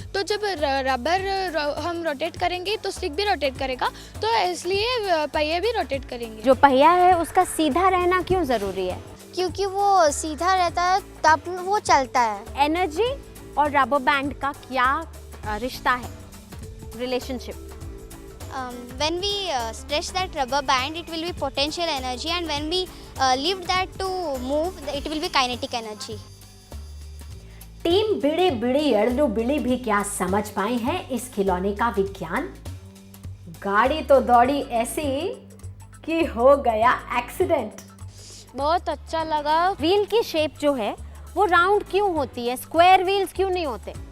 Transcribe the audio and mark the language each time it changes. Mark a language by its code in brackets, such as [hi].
[hi] तो जब रबर हम रोटेट करेंगे तो स्टिक भी रोटेट करेगा, तो इसलिए पहिए भी रोटेट करेंगे। जो पहिया है उसका सीधा रहना क्यों ज़रूरी है? क्योंकि वो सीधा रहता है तब वो चलता है। एनर्जी और रबर बैंड का क्या रिश्ता है, relationship? [en] When we stretch that rubber band, it will be potential energy, and when we leave that to move, it will be kinetic energy. [hi] Team bidi bidi अड़लू bidi भी क्या समझ पाए हैं इस खिलौने का विज्ञान। गाड़ी तो दौड़ी ऐसी कि हो गया एक्सीडेंट। बहुत अच्छा लगा। व्हील की शेप जो है वो राउंड क्यों होती है, स्क्वायर व्हील्स क्यों नहीं होते?